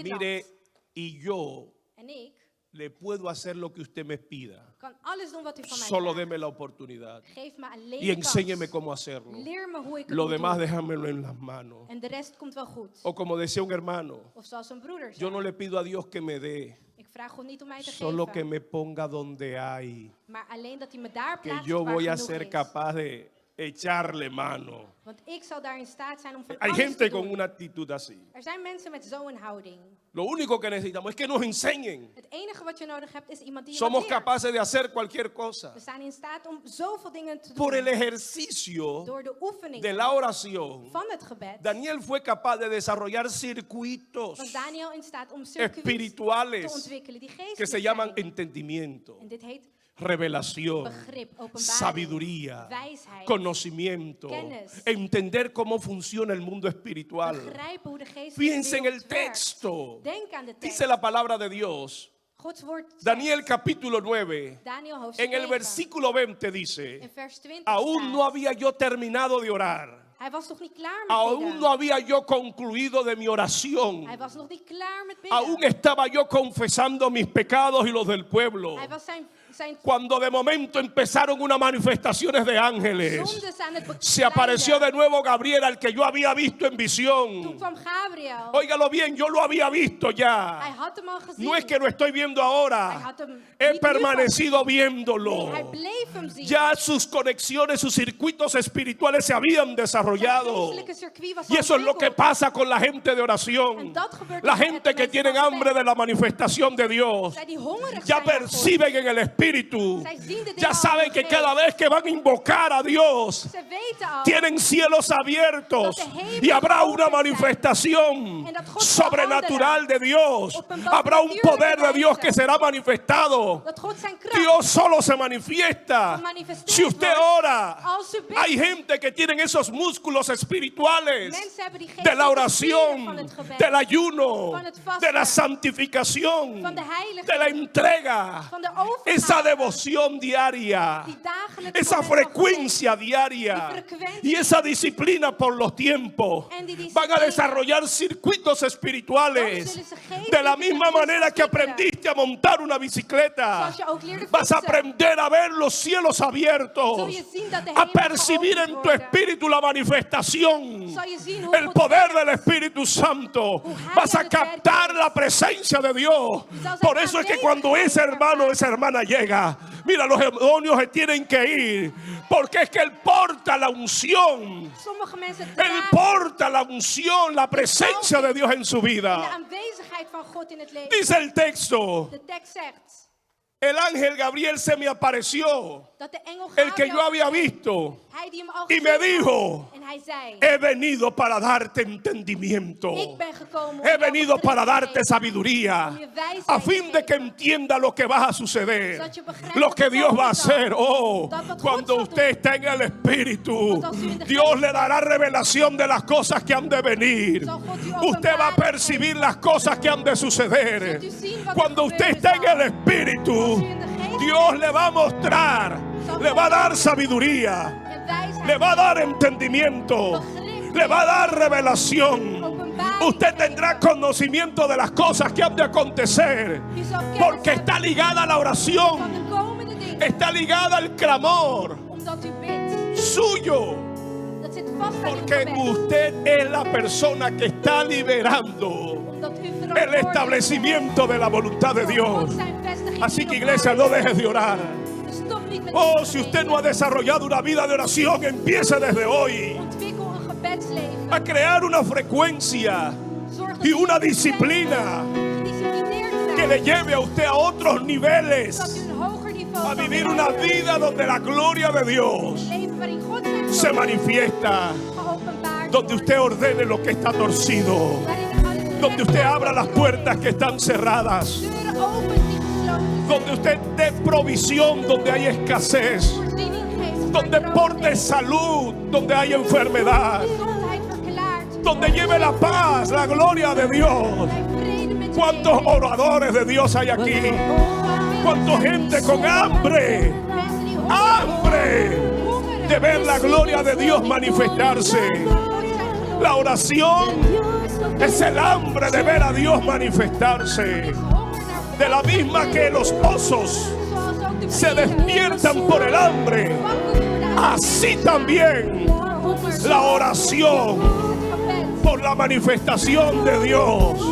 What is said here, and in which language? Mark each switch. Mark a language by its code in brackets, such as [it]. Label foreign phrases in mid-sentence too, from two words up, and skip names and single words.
[es] mire, [nl] land. [es] y yo [nl] En ik [es] le puedo hacer lo que usted me pida. [nl] kan alles doen wat u van mij [es] Solo [nl] vraagt. [es] deme la oportunidad [nl] Geef me alleen [es] y [nl] de [es] enséñeme [nl] kans. [es] cómo hacerlo. [nl] Leer me hoe ik het [es] Lo [nl] moet [es] demás [nl] doen. [es] déjamelo en las manos. [nl] En de rest komt wel goed. [es] O como decía un hermano, [nl] Of zoals een broeder [es] yo [nl] zei. [es] no le pido a Dios que me dé, [nl] Ik vraag God niet om mij te [es] solo que [nl] geven. [es] me ponga donde hay, [nl] Maar alleen dat hij me daar [es] que [nl] plaatst [es] yo [nl] waar [es] voy a [nl] genoeg [es] ser [nl] is. [es] capaz de echarle mano. [nl] Want ik zal daar in staat zijn om van [es] Hay [nl] alles [es] gente [nl] te [es] con [nl] doen. [es] una actitud así. [nl] Er zijn mensen met zo'n houding. [es] Lo único que necesitamos es que nos enseñen. [nl] Het enige wat je nodig hebt is iemand die je [es] Somos [nl] wat leert. [es] capaces de hacer cualquier cosa. [nl] We staan in staat om zoveel dingen te [es] Por [nl] doen. [es] el ejercicio [nl] Door de oefening [es] de la oración, [nl] van het gebed [es] Daniel fue capaz de desarrollar circuitos [nl] was Daniel in staat om circuits te [es] espirituales [nl] ontwikkelen die [es] que [nl] geestelijk [es] se llaman [nl] zijn. [es] entendimiento, [nl] En dit heet [es] revelación, [nl] begrip, openbaring, [es] sabiduría, [nl] wijsheid, [es] conocimiento, [nl] kennis. [es] entender cómo funciona el mundo espiritual. [nl] begrijpen hoe de geestelijke [es] Fíjense en el [nl] wereld werkt. [es] texto. [nl] Denk aan de tekst. [es] Dice la palabra de Dios. [nl] Gods woord zegt, [es] Daniel capítulo 9, [nl] Daniel hoofdstuk [es] en el [nl] 9, [es] versículo 20 [nl] in [es] dice, [nl] vers 20 [es] aún [nl] staat, [es] no había yo terminado de orar. [nl] hij was nog niet klaar met [es] Aún [nl] bidden. [es] no había yo concluido de mi oración. [nl] Hij was nog niet klaar met bidden. [es] Aún estaba yo confesando mis pecados y los del pueblo. [nl] Hij was zijn [es] Cuando de momento empezaron unas manifestaciones de ángeles, [nl] zondes aan het [es] se apareció de [nl] belijden. [es] nuevo Gabriel, al que yo había visto en [nl] Toen [es] visión. [nl] kwam Gabriel. [es] Óigalo bien, yo lo había visto [nl] Hij [es] ya. [nl] had hem al gezien. [es] No es que lo estoy viendo [nl] Hij [es] ahora. [nl] had hem [es] He [nl] niet nu [es] permanecido [nl] pas gezien. [es] viéndolo. [nl] Nee, hij bleef hem zien. [es] Ya sus conexiones, sus circuitos espirituales se habían [nl] Zijn [es] desarrollado. [nl] geestelijke circuit was [es] Y eso es lo que [nl] ontwikkeld. [es] pasa con la gente de oración. [nl] En dat gebeurt [es] La [nl] ook met [es] gente [nl] de [es] que [nl] mensen [es] tienen [nl] van [es] hambre [nl] gebed. [es] de la manifestación de Dios [nl] Zij die hongerig [es] ya [nl] zijn naar God. [es] perciben en el espíritu. [nl] Zij zien de dingen [es] Ya [nl] al [es] saben [nl] in de [es] que [nl] geest. [es] cada vez que van a invocar a Dios, [nl] Ze weten al [es] tienen cielos abiertos [nl] dat de hemelen [es] y habrá una [nl] geopend zijn. [es] manifestación [nl] En dat God zal [es] sobrenatural de Dios. [nl] op een [es] Habrá un poder de Dios [nl] wijze. [es] que será manifestado. [nl] dat God zijn kracht [es] Dios solo se manifiesta [nl] gemanifesteerd [es] si usted [nl] wordt [es] ora. [nl] als u bidt. [es] Hay gente que tienen esos músculos espirituales [nl] Mensen hebben die [es] de la [nl] geestelijke spieren [es] oración, [nl] van het gebed, [es] del ayuno, [nl] van het vasten, [es] de la santificación, [nl] van de heiliging, [es] de la entrega, [nl] van de overgave, [es] esa devoción diaria, [nl] die dagelijkse [es] esa [nl] moment van [es] frecuencia diaria [nl] Die frecuencia. [es] y esa disciplina por los tiempos. [nl] En die disciplina. [es] Van a desarrollar circuitos espirituales [nl] Dan zullen ze geestelijke [es] de la misma [nl] circuitos [es] manera que [nl] ontwikkelen. [es] aprendiste a montar una bicicleta. [nl] Zoals je ook leerde [es] Vas a [nl] fietsen. [es] aprender a ver los cielos abiertos, [nl] Zul je zien dat de [es] a [nl] hemelen [es] percibir [nl] geopend [es] en tu [nl] worden. [es] espíritu la manifestación, [nl] Zal je zien hoe [es] el [nl] God [es] poder [nl] werkt. [es] del Espíritu Santo. [nl] Hoe hij [es] Vas a [nl] aan het werk [es] captar [nl] is. [es] la presencia de Dios. [nl] Je zal zijn [es] Por eso es que cuando ese hermano o esa hermana llega, mira, los demonios se tienen que ir, porque es que él porta la unción. [nl] Sommige mensen [es] Él [nl] dragen [es] porta la unción, la presencia de Dios en su [nl] de [es] vida. [nl] aanwezigheid van God in het leven. [es] Dice el texto, [nl] De tekst zegt [es] el ángel Gabriel se me apareció, [nl] dat de engel [es] el que yo [nl] Gabriel, [es] había visto, [nl] hij die hem al [es] y me [nl] gezien had, [es] dijo, [nl] en hij zei, [es] he venido para darte entendimiento. [nl] ik ben gekomen om [es] He [nl] jou [es] venido [nl] begrijp [es] para [nl] te [es] darte [nl] geven. [es] sabiduría, [nl] Om je wijsheid [es] a [nl] te [es] fin de que [nl] geven. [es] entienda lo que va a suceder, [nl] Zodat je begrijpt [es] lo [nl] wat [es] que [nl] er [es] Dios va a [nl] komen zal. [es] hacer. Oh, [nl] Dat wat God [es] cuando [nl] zal [es] usted [nl] doen. [es] está en el Espíritu, [nl] Want als u in de [es] Dios [nl] geest [es] le dará revelación de las cosas que han de venir. [nl] Zal God u [es] Usted va a [nl] openbaring [es] percibir las cosas que han de suceder. [nl] Zult u zien wat er [es] Cuando usted [nl] gebeuren [es] está en [nl] zal. [es] el Espíritu, [nl] Als u in de geest [es] Dios le va a mostrar, le va a dar sabiduría, [nl] en wijsheid [es] le va a dar entendimiento, le va a dar revelación. Usted tendrá conocimiento de las cosas que han de acontecer, [nl] U zal kennis [es] porque [nl] hebben [es] está ligada a la [nl] van [es] oración, [nl] de komende dingen. [es] está ligada al clamor [nl] Omdat u bidt. [es] suyo, [nl] Dat zit vast aan uw [es] porque [nl] gebed. [es] usted es la persona que está liberando [nl] Omdat u [es] el [nl] verantwoordelijk bent [es] establecimiento de la voluntad de [nl] voor [es] Dios. [nl] God zijn vestiging [es] Así [nl] hier [es] que [nl] op [es] iglesia, [nl] aarde. [es] no dejes de orar. [nl] Dus stop niet met [es] Oh, [nl] uw [es] si usted [nl] gebeden. [es] no ha desarrollado una vida de oración, empiece desde hoy [nl] Ontwikkel een gebedsleven. [es] a crear una frecuencia [nl] Zorg dat [es] y [nl] u [es] una [nl] gedisciplineerd [es] disciplina que [nl] bent. [es] le lleve a usted a otros niveles, [nl] Zodat u een hoger niveau [es] a [nl] kan [es] vivir una [nl] bereiken. [es] vida donde la gloria de Dios [nl] Leven waarin God zijn [es] se [nl] glorie [es] manifiesta, [nl] geopenbaard [es] donde [nl] wordt. [es] usted ordene lo que está torcido, [nl] Waarin alles [es] donde usted [nl] recht [es] abra las [nl] wordt. [es] puertas que están cerradas, [nl] Deuren open die gesloten zijn. [es] donde usted dé provisión donde hay escasez, [nl] Voorziening geeft. [es] donde [nl] waar [es] porte [nl] nood is. [es] salud donde hay enfermedad, [nl] Gezondheid verklaart. [es] donde lleve la paz, la gloria de Dios. [nl] Blijf vrede met je [es] ¿Cuántos [nl] leven. [es] oradores de Dios hay aquí? ¿Cuánta gente con hambre? [nl] Mensen die [es] ¡Hambre! De ver la gloria de Dios manifestarse. La oración es el hambre de ver a Dios manifestarse. De la misma que los osos se despiertan por el hambre, así también la oración por la manifestación de Dios.